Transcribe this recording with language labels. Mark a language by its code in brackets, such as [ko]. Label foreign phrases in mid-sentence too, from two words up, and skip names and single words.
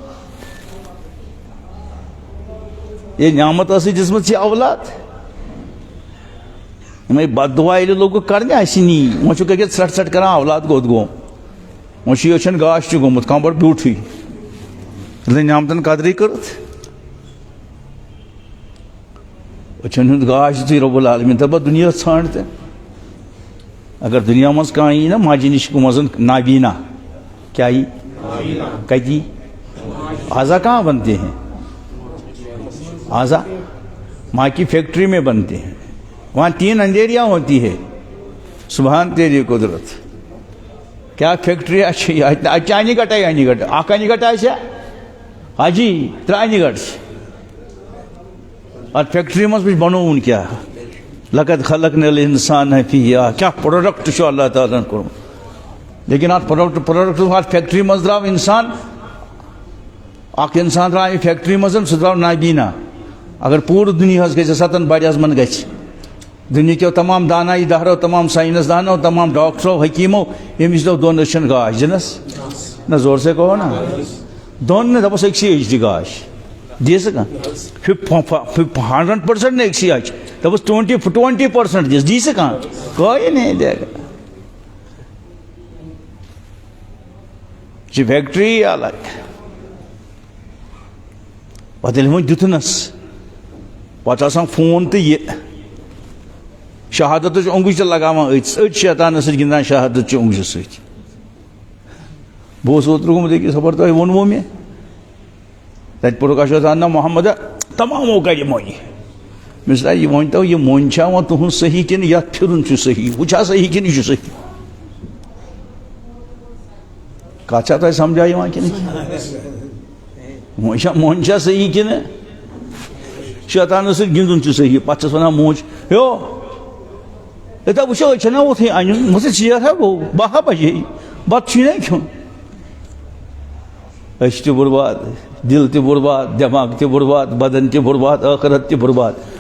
[ks] یہ نعمت ٲسٕے دِژمٕژ ژےٚ اولاد یِمے بد دعا ییٚلہِ لوگُکھ کرنہِ اَسہِ نی وۄنۍ چھُکھ أکیاہ ژھٹ ژھٹ کران اولاد کوٚت گوٚو وۄنۍ چھُ یہِ أچھن گاش تہِ گوٚمُت کمبر بیوٗٹھٕے ییٚلہِ نعمتن قدرٕے کٔرٕتھ أچھن ہُنٛد گاش دِژٕے رۄب العالمیٖن دپا دُنیا ژھانڈ تہِ اگر دنیا مز کانٛہہ یی نا ماجہِ نِش منٛز نابینا کیا یی کتہِ یی [ur] آزا کہاں بنتے ہیں آزا ماں کی فیکٹری میں بنتے ہیں وہاں 3 اندھیریاں ہوتی ہے سبحان تیری قدرت [ks] کیا فیکٹری اچھی انہِ گٹے انہِ گٹ اکھ انہِ گٹ آسیا حاجی 3 انہِ گٹ اتھ فیکٹری مز بنووُن کیا [ar] لقد خلقنا الانسان فیہا [ks] کیا پروڈکٹ چھُ اللہ تعالیٰ ہن کوٚرمُت لیکن اتھ پروڈکٹ اتھ فیکٹری مز درٛاو انسان اکھ انسان درٛاو امہِ فیکٹری مز سُہ درٛاو نابینا اگر پوٗرٕ دُنیاہس گژھِ سَتن بڑِ اعظمن گژھِ دُنیہکیو تمام دانائی دہرو تمام سائنس دانو تمام ڈاکٹرو حکیمو ییٚمِس دو 2 أچھن گاش دِنس [ur] نہ زور سے کہو نا [ks] 2 نہٕ دپس أکسٕے أچھ دِ گاش دِ سا کانٛہہ 100% نہٕ أکسٕے أچھ دپس 20% دِس دی سا کانٛہہ [ur] کوئی نہیں دے گا [ks] یہ فیکٹری الگ پتہٕ ییٚلہِ وۄنۍ دیُتنس پتہٕ آسان فون تہٕ یہِ شہادتٕچ اوٚنٛگُج تہِ لگاوان أتھۍ شیطانس سۭتۍ گِنٛدان شہادتچہِ اوٚنٛگجہِ سۭتۍ بہٕ اوسُس اوترٕ گوٚمُت أکِس خبر تۄہہِ ووٚنوُ مےٚ تتہِ پوٚرُکھ [ar] اشہد انّا محمد [ks] تمامو کرِ مۄنہِ مےٚ یہِ ؤنۍتو یہِ مۄنۍ چھا وۄنۍ تُہُنٛد صحیح کِنہٕ یتھ پھِرُن چھُ صحیح ہُہ چھا صحیح کِنہٕ یہِ چھُ صحیح کتھ چھا تۄہہِ سمجھا یِوان کِنہٕ مۄنۍ چھا صحیح کِنہٕ شیطانس سۭتۍ گِنٛدُن چھُ صحیح پتہٕ چھس ونان موج ہیو ییٚتیٛا وٕچھو أسۍ چھِنا اوٚتھٕے انُن مےٚ دوٚپُس ژیر ہا گوٚو 12 بجے بتہٕ چھُے نا کھیوٚن أچھ تہِ برباد دل تہِ برباد دٮ۪ماغ تہِ برباد بدن تہِ برباد ٲخرت تہِ برباد